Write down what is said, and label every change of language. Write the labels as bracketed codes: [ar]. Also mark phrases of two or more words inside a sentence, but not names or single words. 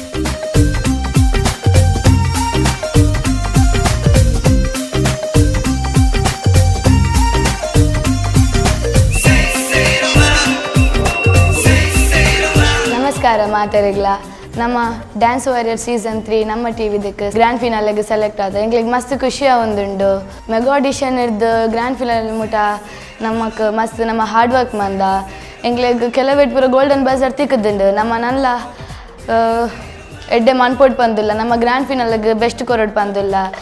[tcy] ನಮಸ್ಕಾರ ಮಾತಾಡಿಗ್ಲ. ನಮ್ಮ ಡ್ಯಾನ್ಸ್ ವಾರಿಯರ್ ಸೀಸನ್ 3 ನಮ್ಮ ಟಿವಿದಕ್ಕೆ [en] grand finale [tcy] ಸೆಲೆಕ್ಟ್ ಆದ ಎಂಕ್ಲೆಗ್ ಮಸ್ತ್ ಖುಷಿ ಆವೊಂದುಂಡು. [en] mega audition [tcy] ಇರ್ದು [en] grand finale [tcy] ಮುಟ ನಮಕ್ ಮಸ್ತ್ ನಮ್ಮ [en] hard work [tcy] ಮಂದ ಎಂಕ್ಲೆಗ್ ಕೆಲವೇಟ್ ಪೂರ [en] golden buzzer [tcy] ತಿಕ್ಕದುಂಡು. ನಮ್ಮ ನಲ್ಲ ಎಡ್ಡೆ ಮನ್ಪೋಟ್ ಪಂದಿಲ್ಲ. ನಮ್ಮ [en] grand finale [tcy] ಬೆಸ್ಟ್ ಕೊರಡು ಪಂದಿಲ್ಲ.